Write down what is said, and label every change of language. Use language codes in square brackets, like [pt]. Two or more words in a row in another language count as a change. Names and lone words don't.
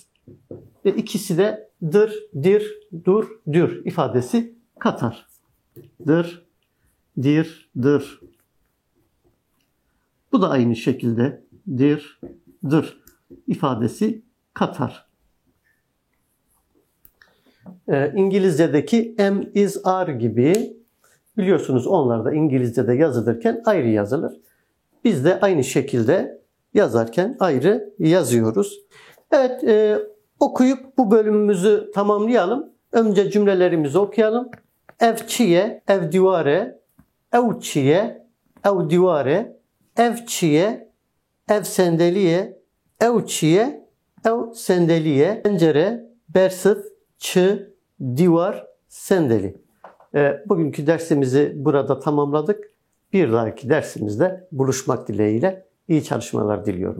[tr] Ve ikisi de dır, dir, dur, dür ifadesi katar. Dır, dir, dır. Bu da aynı şekilde dir, dır ifadesi katar. İngilizce'deki [en] am, is, are [tr] gibi biliyorsunuz onlar da İngilizce'de yazılırken ayrı yazılır. Biz de aynı şekilde yazarken ayrı yazıyoruz. Evet, okuyup bu bölümümüzü tamamlayalım. Önce cümlelerimizi okuyalım. [ku] Ev çiye, ev divare, ev çiye, ev divare, ev çiye, ev sendeliye, ev çiye, ev sendeliye, pencere, bersiv, çı, divar, sendeli. [tr] Bugünkü dersimizi burada tamamladık. Bir dahaki dersimizde buluşmak dileğiyle iyi çalışmalar diliyorum.